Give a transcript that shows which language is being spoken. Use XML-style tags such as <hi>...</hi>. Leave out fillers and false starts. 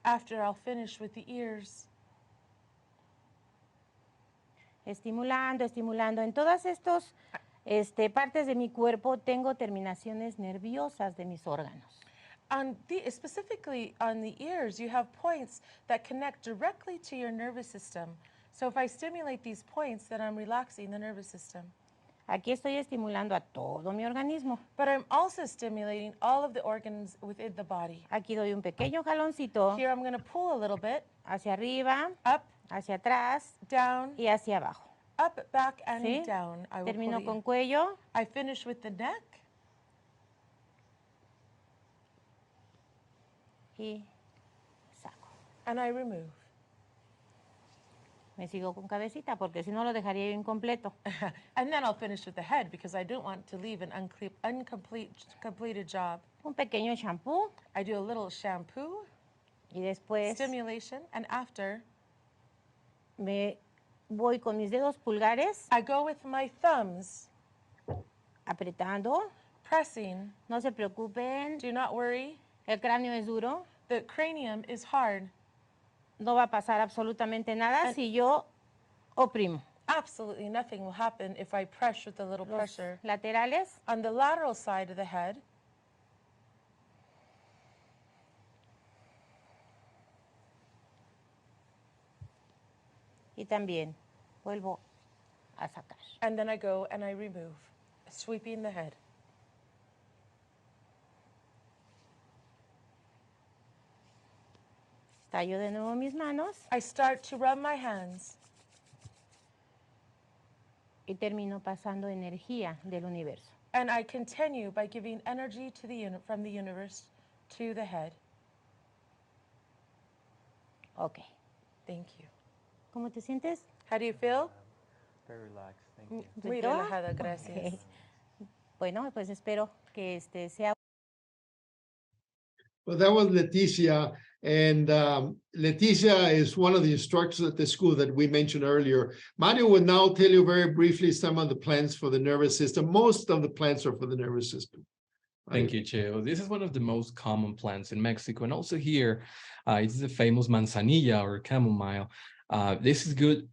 <en>After, I'll finish with the ears.</en> <es>estimulando, estimulando. En todas estas partes de mi cuerpo tengo terminaciones nerviosas de mis órganos.</es> <en>Specifically on the ears, you have points that connect directly to your nervous system. So if I stimulate these points, then I'm relaxing the nervous system.</en> <es>Aquí estoy estimulando a todo mi organismo.</es> <en>But I'm also stimulating all of the organs within the body.</en> <es>Aquí doy un pequeño jaloncito</es> <en>Here I'm going to pull a little bit,</en> <es>hacia arriba,</es> <en>up,</en> <es>hacia atrás</es> <en>down,</en> <es>y hacia abajo.</es> <en>up, back, and</en> <es>¿Sí?</es> <en>down. I will</en> <es>Termino</es> <en>pull</en> <es>con</es> <en>you.</en> <es>cuello,</es> <en>I finish with the neck,</en> <es>y saco.</es> <en>and I remove.</en> <es>Me sigo con cabecita porque si no lo dejaría yo incompleto.</es> <en>And then I'll finish with the head because I don't want to leave an completed job.</en> <es>Un pequeño shampoo</es> <en>I do a little shampoo,</en> <es>y después</es> <en>stimulation, and after,</en> <es>me voy con mis dedos pulgares</es> <en>I go with my thumbs,</en> <es>apretando.</es> <en>pressing.</en> <es>No se preocupen,</es> <en>Do not worry.</en> <es>el cráneo es duro.</es> <en>The cranium is hard.</en> <es>No va a pasar absolutamente nada si yo oprimo.</es> <en>Absolutely nothing will happen if I press with a little</en> <es>Los</es> <en>pressure.</en> <es>laterales,</es> <en>On the lateral side of the head,</en> <es>y también vuelvo a sacar.</es> <en>and then I go and I remove, sweeping the head.</en> <es>Tallo de nuevo mis manos</es> <en>I start to rub my hands,</en> <es>y termino pasando energía del universo.</es> <en>and I continue by giving energy to from the universe to the head. Ok. Thank you.</en> <es>¿Cómo te sientes?</es> <en>How do you feel? Very relaxed, thank you.</en> <es>Muy ¿Rico? relajada, gracias.</es> <en>Ok.</en> <es>Bueno, pues espero que sea.</es> <en>Well, that was Leticia, and Leticia is one of the instructors at the school that we mentioned earlier. Mario will now tell you very briefly some of the plants for the nervous system. Most of the plants are for the nervous system. Thank you, Cheo. This is one of the most common plants in Mexico, and also here, it's the famous manzanilla or chamomile. This is good.</en>